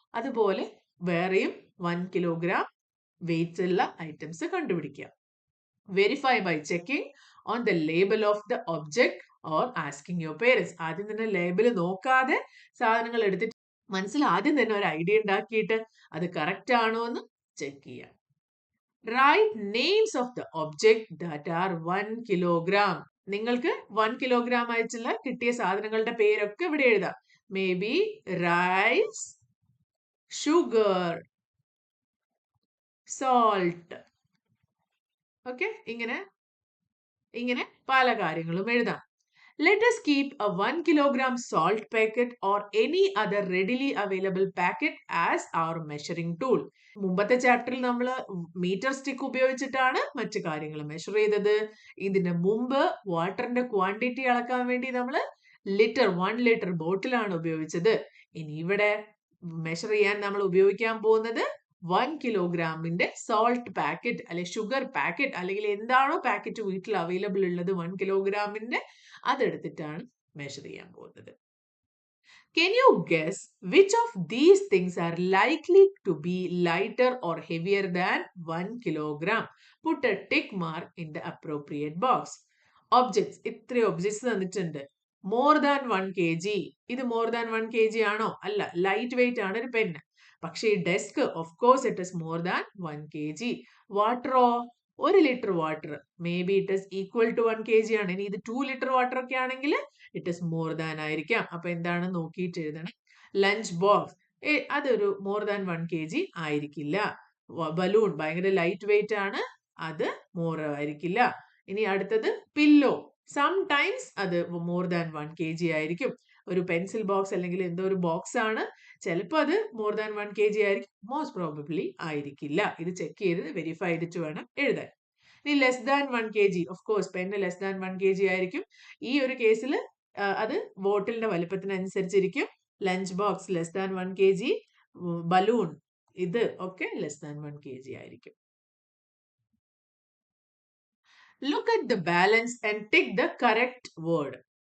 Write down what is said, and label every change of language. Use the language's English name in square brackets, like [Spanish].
[Malayalam] അതുപോലെ വേറെയും 1 kilogram wait ഉള്ള ഐറ്റംസ് കണ്ടുപിടിക്കുക. [English] Verify by checking on the label of the object or asking your parents. [Malayalam] ആദ്യം തന്നെ ലേബൽ നോക്കാതെ സാധനങ്ങൾ എടുത്തിട്ട് മനസ്സിൽ ആദ്യം തന്നെ ഒരു ഐഡിയ ഉണ്ടാക്കിയിട്ട് അത് കറക്റ്റ് ആണോ എന്ന് ചെക്ക് ചെയ്യുക. [English] Write names of the object that are 1 kilogram. [Malayalam] നിങ്ങൾക്ക് 1 kilogram ആയിട്ടുള്ള കിട്ടിയ സാധനങ്ങളുടെ പേരൊക്കെ ഇവിടെ എഴുതാം. [English] Maybe rice, sugar, salt. [Malayalam] Okay, ഇങ്ങനെ പല കാര്യങ്ങളും എഴുതാം. [English] Let us keep a 1 kilogram salt packet or any other readily available packet as our measuring tool. [Malayalam] മുമ്പത്തെ ചാപ്റ്ററിൽ നമ്മൾ മീറ്റർ സ്റ്റിക്ക് ഉപയോഗിച്ചിട്ടാണ് മറ്റു കാര്യങ്ങൾ മെഷർ ചെയ്തത്. ഇതിന് മുമ്പ് വാട്ടറിന്റെ ക്വാണ്ടിറ്റി അളക്കാൻ വേണ്ടി നമ്മൾ 1 ലിറ്റർ ബോട്ടിലാണ് ഉപയോഗിച്ചത്. ഇനി ഇവിടെ മെഷർ ചെയ്യാൻ നമ്മൾ ഉപയോഗിക്കാൻ പോകുന്നത് 1 കിലോഗ്രാമിന്റെ സോൾട്ട് പാക്കറ്റ് അല്ലെ ഷുഗർ പാക്കറ്റ് അല്ലെങ്കിൽ എന്താണോ പാക്കറ്റ് വീട്ടിൽ അവൈലബിൾ ഉള്ളത് 1 കിലോഗ്രാമിന്റെ, അതെടുത്തിട്ടാണ് മെഷർ ചെയ്യാൻ പോകുന്നത്. [English] Can you guess which of these things are likely to be lighter or heavier than 1 kilogram? Put a tick mark in the appropriate box. Objects. [Malayalam] ഇത്ര objects തന്നിട്ടുണ്ട്. [English] More than 1 kg. [Malayalam] ഇത് [English] more than 1 kg [Malayalam] ആണോ? അല്ല. Light weight ആണ് ഒരു pen. പക്ഷേ ഈ [English] desk, of course it is more than 1 kg. Water, 1 litre water. Maybe it is equal to 1 kg ആണ്. [Malayalam] ഇനി ഇത് 2 ലിറ്റർ വാട്ടർ ഒക്കെ ആണെങ്കിൽ [English] it is more than [Malayalam] ആയിരിക്കാം. അപ്പൊ എന്താണ് നോക്കിയിട്ട് എഴുതണം. ലഞ്ച് ബോക്സ് അതൊരു [English] more than 1 kg [Malayalam] ആയിരിക്കില്ല. ബലൂൺ ഭയങ്കര ലൈറ്റ് വെയിറ്റ് ആണ്, അത് മോർ ആയിരിക്കില്ല. ഇനി അടുത്തത് പില്ലോ, സംടൈംസ് അത് [English] more than 1 kg [Malayalam] ആയിരിക്കും. ഒരു പെൻസിൽ ബോക്സ് അല്ലെങ്കിൽ എന്തോ ഒരു ബോക്സ് ആണ്, ചിലപ്പോൾ അത് [English] more than 1 kg [Malayalam] ആയിരിക്കും, [English] most probably [Malayalam] ആയിരിക്കില്ല. ഇത് ചെക്ക് ചെയ്ത് വെരിഫൈ ചെയ്തിട്ട് വേണം എഴുതാൻ. ഇനി [English] less than 1 kg, of course [Malayalam] pen [English] less than 1 kg [Malayalam] ആയിരിക്കും. ഈ ഒരു കേസിൽ അത് ബോട്ടിലിന്റെ വലുപ്പത്തിനനുസരിച്ചിരിക്കും. Lunch box [English] less than 1 kg, [Malayalam] balloon ഇത് ഒക്കെ ലെസ് ദാൻ 1 kg ആയിരിക്കും. [English] Look at the balance and tick the correct word.